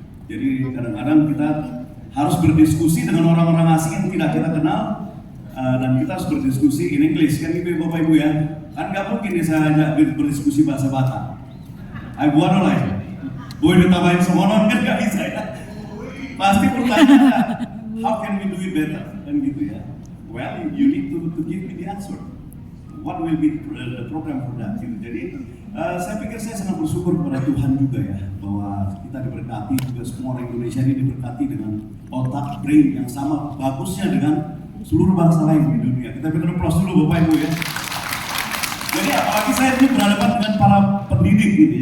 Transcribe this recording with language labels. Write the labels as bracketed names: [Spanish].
[Indonesian] Jadi kadang-kadang kita harus berdiskusi dengan orang-orang asing yang tidak kita kenal. Dan kita harus berdiskusi [English] in English [Indonesian] kan gitu ya Bapak Ibu ya. Kan nggak mungkin ya saya ajak berdiskusi bahasa Batak. Ayo buat lah ya. Boleh ditambahin semonon kan nggak bisa ya. Pasti pertanyaannya, [English] how can we do it better? [Indonesian] Kan gitu ya. [English] Well, you need to give me the answer. What will be the program for that? [Indonesian] Gitu. Jadi saya pikir saya sangat bersyukur kepada Tuhan juga ya bahwa kita diberkati juga semua orang Indonesia ini diberkati dengan otak brain yang sama bagusnya dengan seluruh bangsa lain di dunia. Kita berikan aplaus dulu Bapak Ibu ya. Jadi apalagi saya ini berhadapan dengan para pendidik gitu.